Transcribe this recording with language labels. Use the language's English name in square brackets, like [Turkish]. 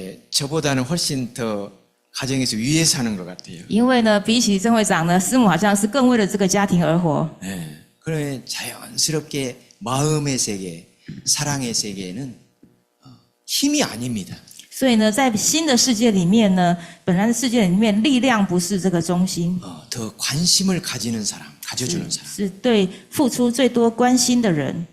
[Korean] 저보다는 훨씬 더 가정에서 위에 사는 것 같아요. [Chinese] 因为呢，比起郑会长呢，师母好像是更为了这个家庭而活。 [Korean] 그러면 자연스럽게 마음의 세계, 사랑의 세계는 힘이 아닙니다. [Chinese] 所以呢，在新的世界里面呢，本来的世界里面，力量不是这个中心， [Korean] 더 관심을 가지는 사람, 가져주는 사람. [Chinese] 是对付出最多关心的人，